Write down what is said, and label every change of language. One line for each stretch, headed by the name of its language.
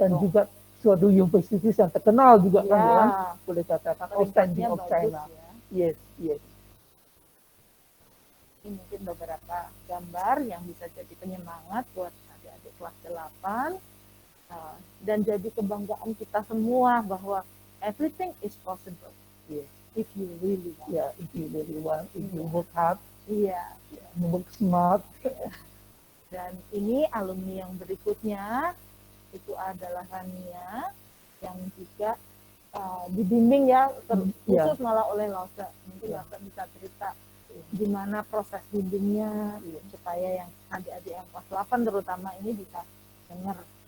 Indonesian: Dan juga suatu universitas yang terkenal juga kan ya, boleh katakan
English: outstanding of China.
Indonesian: Yes. Ini mungkin beberapa gambar yang bisa jadi penyemangat buat adik-adik kelas 8 dan jadi kebanggaan kita semua bahwa
English: everything is possible. Yes. If you really want. Yeah, if you really want, if you work hard.
Indonesian: Iya.
English: Work smart.
Indonesian: Dan ini alumni yang berikutnya itu adalah Rania yang juga dibimbing ya khusus malah oleh Lose. Mungkin Lose bisa cerita gimana proses bimbingnya supaya yang adik-adik yang kelas 8 terutama ini bisa dengar.